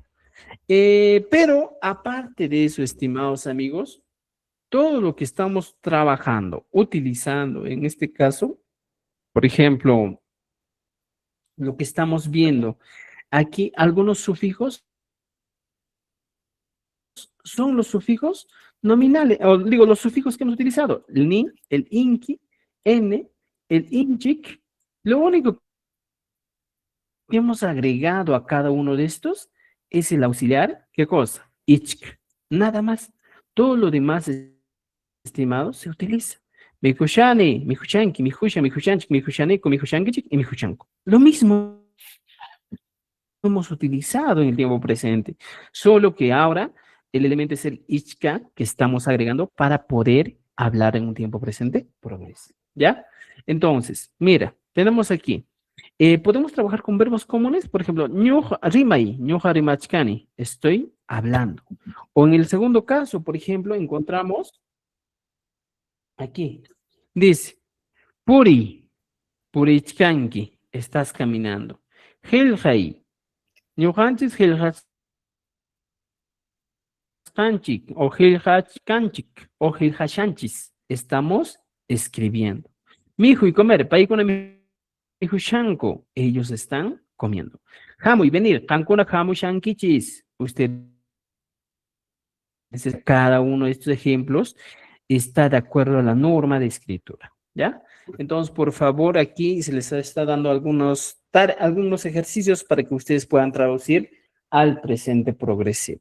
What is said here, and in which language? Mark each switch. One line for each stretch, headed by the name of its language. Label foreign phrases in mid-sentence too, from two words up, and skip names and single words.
Spanish: Pero aparte de eso, estimados amigos, todo lo que estamos trabajando, utilizando, en este caso, por ejemplo, lo que estamos viendo aquí, algunos sufijos son los sufijos nominales, o digo, los sufijos que hemos utilizado, el ni, el inki, n, el inchik. Lo único que hemos agregado a cada uno de estos es el auxiliar, ¿qué cosa? Ichk, nada más. Todo lo demás, estimados, se utiliza.
Quechua: Mi hushani, mi hushanki, mi husha, mi hushanchik, mi hushaneku, mi hushankichik y mi hushanku.
Spanish: Lo mismo hemos utilizado en el tiempo presente, solo que ahora el elemento es el ichka que estamos agregando para poder hablar en un tiempo presente progresivo, ¿ya? Entonces, mira, tenemos aquí, podemos trabajar con verbos comunes, por ejemplo,
Quechua: ñuja rimai, ñuja rimachkani,
Spanish: estoy hablando. O en el segundo caso, por ejemplo, encontramos aquí, dice, purichkanki, estás caminando.
Quechua: Helhai, ñujanchis helhas kanchik, o hilhach kanchik, o hilhashanchis.
Spanish: Estamos escribiendo.
Quechua: Mijo
Spanish: y comer,
Quechua: paikuna mijo shanko.
Spanish: Ellos están comiendo. Jamu y venir,
Quechua: kankuna jamu shankichis.
Spanish: Usted, cada uno de estos ejemplos está de acuerdo a la norma de escritura, ¿ya? Entonces, por favor, aquí se les está dando algunos ejercicios para que ustedes puedan traducir al presente progresivo.